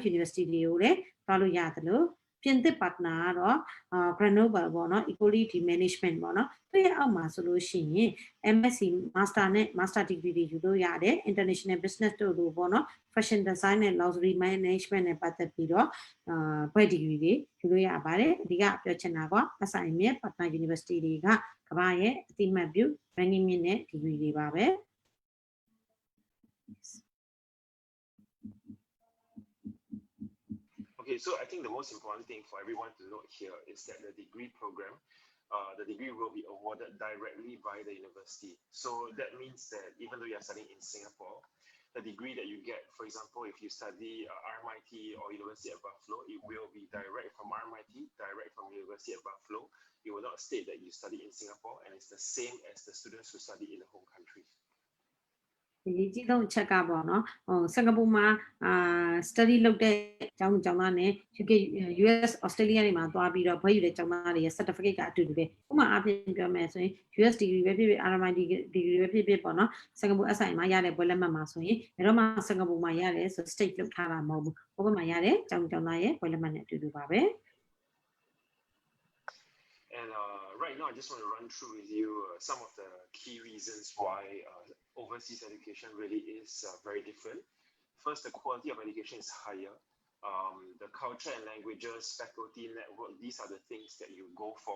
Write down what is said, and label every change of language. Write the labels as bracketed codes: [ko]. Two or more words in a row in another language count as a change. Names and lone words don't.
[my] university တွေကိုလည်းသွားလို့ရသလိုပြင်သစ် partner ကတော့ Grenoble ပေါ့နော် Equality Management ပေါ့နော်သူရဲ့အောက်မှာဆိုလို့ရှိရင် [en] MSc Master [my] နဲ့ [en] Master Degree [my] တွေယူလို့ရတယ် [en] International Business [my] တို့လိုပေါ့နော် [en] Fashion Design [my] နဲ့ [en] Luxury Management [my] နဲ့ပတ်သက်ပြီးတော့ဘွဲ့ Degree တွေယူလို့ရပါတယ်အဓိကပြောချင်တာက SIM ရဲ့ [en] Partner University [my] တွေကကမ္ဘာရဲ့အသိမှတ်ပြု ranking မြင့်တဲ့ Degree တွေပါပဲ [en] Okay, so I think the most important thing for everyone to note here is that the degree program, the degree will be awarded directly by the university. So that means that even though you are studying in Singapore, the degree that you get, for example, if you study RMIT or University of Buffalo, it will be direct from RMIT, direct from University of Buffalo. It will not state that you study in Singapore, and it's the same as the students who study in the home country. [my] ဒီကြီးဆုံးအချက်ကပေါ့နော်စင်ကာပူမှာstudy လုပ်တဲ့အကြောင်းသားနဲ့ UK US Australia တွေမှာသွားပြီးတော့ဘွဲ့ယူတဲ့ကျောင်းသားတွေရဲ့ certificate ကအတူတူပဲဥပမာအပြင်ပြောမယ်ဆိုရင် [en] US degree [my] ပဲဖြစ်ဖြစ် [en] RMIT degree [my] ပဲဖြစ်ဖြစ်ပေါ့နော်စင်ကာပူ SI မှာရတဲ့ဘွဲ့လက်မှတ်မှာဆိုရင်ဘယ်တော့မှစင်ကာပူမှာရတယ်ဆို state လုပ်ထားတာမဟုတ်ဘူးဥပမာရတဲ့ကျောင်းသားရဲ့ဘွဲ့လက်မှတ်နဲ့အတူတူပါပဲ [en] And right now, I just want to run through with you some of the key reasons why overseas education really is very different. First, the quality of education is higher. The culture and languages, faculty network, these are the things that you go for.